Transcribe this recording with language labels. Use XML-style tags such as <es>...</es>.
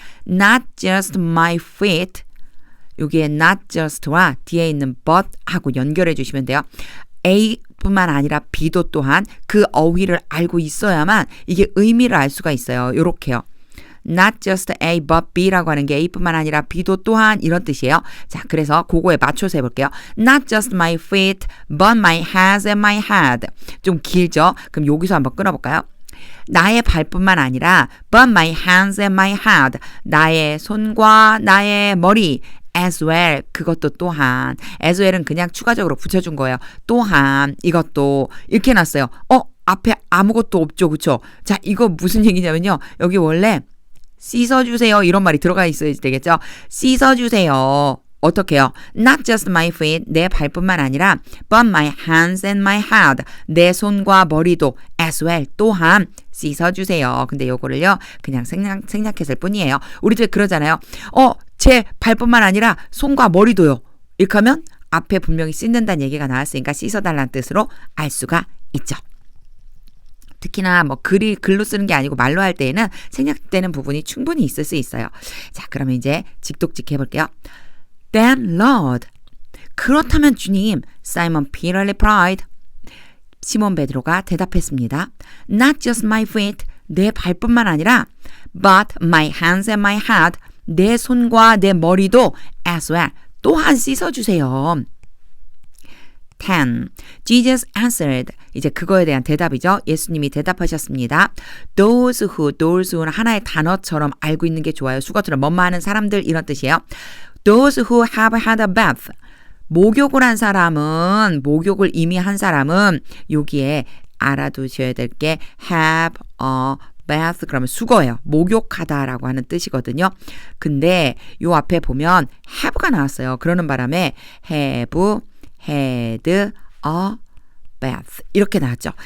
<en>Not just my feet</en> <ko>여기에 not just와 뒤에 있는 but 하고 연결해 주시면 돼요. A뿐만 아니라 B도 또한 그 어휘를 알고 있어야만 이게 의미를 알 수가 있어요. 요렇게요.</ko> <en>Not just A but B</en> <ko>라고 하는 게 A뿐만 아니라 B도 또한 이런 뜻이에요. 자, 그래서 그거에 맞춰서 해볼게요.</ko> <en>Not just my feet, but my hands and my head.</en> <ko>좀 길죠? 그럼 여기서 한번 끊어볼까요? 나의 발뿐만 아니라</ko> <en>but my hands and my head.</en> <ko>나의 손과 나의 머리.</ko> <en>as well</en> <ko>그것도 또한 as well은 그냥 추가적으로 붙여준 거예요. 또한 이것도 이렇게 놨어요. 앞에 아무것도 없죠. 그쵸? 자, 이거 무슨 얘기냐면요. 여기 원래 씻어주세요 이런 말이 들어가 있어야 되겠죠. 씻어주세요. 어떻게 해요?</ko> <en>Not just my feet,</en> <ko>내 발뿐만 아니라</ko> <en>but my hands and my head,</en> <ko>내 손과 머리도</ko> <en>as well,</en> <ko>또한 씻어주세요. 근데 요거를요 그냥 생략했을 뿐이에요. 우리도 그러잖아요. 제 발뿐만 아니라 손과 머리도요. 이렇게 하면 앞에 분명히 씻는다는 얘기가 나왔으니까 씻어달라는 뜻으로 알 수가 있죠. 특히나 뭐 글로 쓰는 게 아니고 말로 할 때에는 생략되는 부분이 충분히 있을 수 있어요. 자, 그러면 이제 직독직 해볼게요.</ko> <en>Then Lord,</en> <ko>그렇다면 주님,</ko> <en>Simon Peter replied.</en> <ko>시몬 베드로가 대답했습니다.</ko> <en>Not just my feet,</en> <ko>내 발뿐만 아니라</ko> <en>but my hands and my head,</en> <ko>내 손과 내 머리도</ko> <en>as well,</en> <ko>또한 씻어주세요. 10. Jesus answered. 이제 그거에 대한 대답이죠. 예수님이 대답하셨습니다. Those는 하나의 단어처럼 알고 있는 게 좋아요. 수거처럼 뭐뭐 하는 사람들 이런 뜻이에요.</ko> <en>Those who have had a bath.</en> <ko>목욕을 한 사람은 목욕을 이미 한 사람은 여기에 알아두셔야 될 게</ko> <en>have a bath</en> <ko>그러면 수거예요. 목욕하다라고 하는 뜻이거든요. 근데 요 앞에 보면 have가 나왔어요. 그러는 바람에</ko> <en>have had a bath</en> <ko>이렇게 나왔죠.</ko>